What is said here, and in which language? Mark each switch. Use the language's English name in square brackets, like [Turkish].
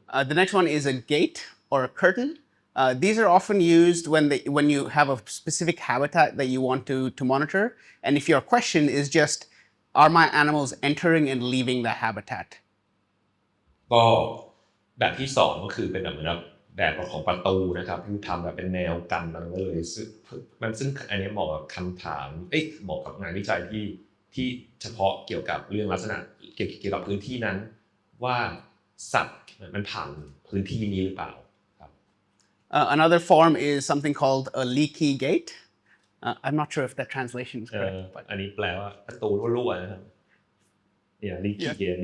[English] The next one is a gate or a curtain. These are often used when you have a specific habitat that you want to monitor, and if your question is just, are my animals entering and leaving the habitat? [Thai] ก็แบบที่2ก็คือเป็นแบบของประตูนะครับที่ทำแบบเป็นแนวกันอะไรก็เลยซึ่งอันนี้เหมาะกับคำถามเหมาะกับงานวิจัยที่เฉพาะเกี่ยวกับเรื่องลักษณะเกี่ยวกับพื้นที่นั้นว่าสัตว์มันผ่านพื้นที่นี้หรือเปล่าครับ [English] Another form is something called a leaky gate. I'm not sure if that translation is correct. [Thai] อันนี้แปลว่าประตูรั่วๆนะครับ [English] Yeah, leaky gate.